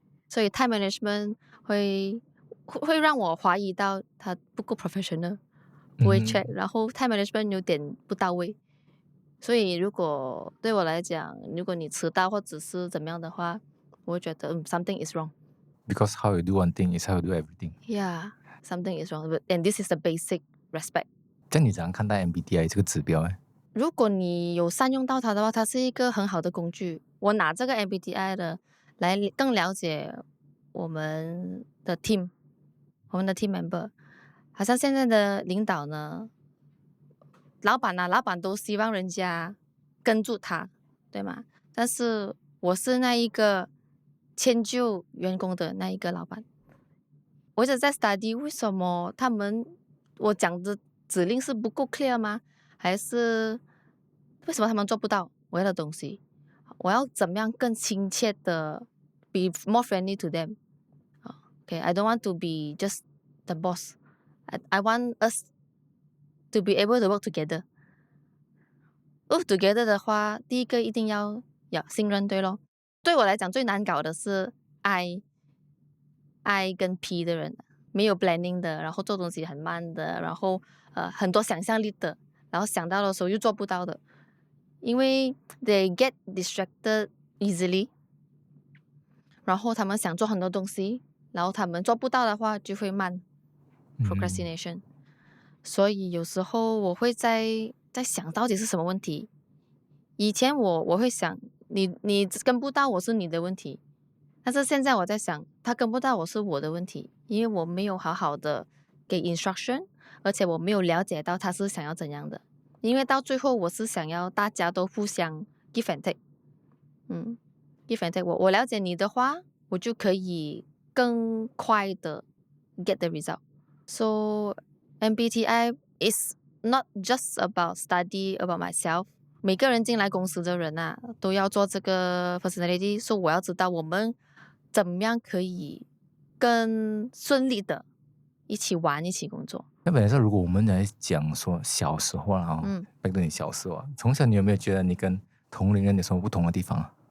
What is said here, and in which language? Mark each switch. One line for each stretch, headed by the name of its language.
Chinese: 所以 time management 会让我怀疑到他不够 professional， 不会 check，然后 time management 有点不到位。所以如果对我来讲，如果你迟到或者是怎么样的话，我会觉得
English: something is wrong。 Because how you do one thing is how you do everything. Yeah, something is wrong, and this is the basic respect。
Chinese: 这样你怎样看待 MBTI 这个指标呢？如果你有善用到它的话，它是一个很好的工具。我拿这个 MBTI 的来更了解我们的 team， 我们的 team member。好像现在的领导呢，老板都希望人家跟住他，对吗？但是我是那一个迁就员工的那一个老板。我一直在 study 为什么我讲的指令是不够 clear 吗？还是为什么他们做不到我要的东西？我要怎么样更亲切的
English: be more friendly to them？ Okay, I don't want to be just the boss. I want us to be able to work together.
Chinese: Work together 的话，第一个一定要信任，对咯。对我来讲最难搞的是 I 跟 P 的人，没有 planning 的，然后做东西很慢的，然后很多想象力的，然后想到的时候又做不到的，因为
English: they get distracted easily，
Chinese: 然后他们想做很多东西，然后他们做不到的话就会慢 procrastination。所以有时候我会在想到底是什么问题。以前我会想你跟不到我是你的问题，但是现在我在想他跟不到我是我的问题，因为我没有好好的给 instruction， 而且我没有了解到他是想要怎样的。因为到最后我是想要大家都互相 give and take， give and take。我了解你的话，我就可以更快的
English: get the result。 So MBTI is not just about study about myself。
Chinese: 每个人进来公司的人啊，都要做这个 personality， 所以我要知道我们怎么样可以更顺利的一起玩一起工作。那本来说，如果我们来讲说小时候啊，拜托你小时候啊，从小你有没有觉得你跟同龄人有什么不同的地方啊？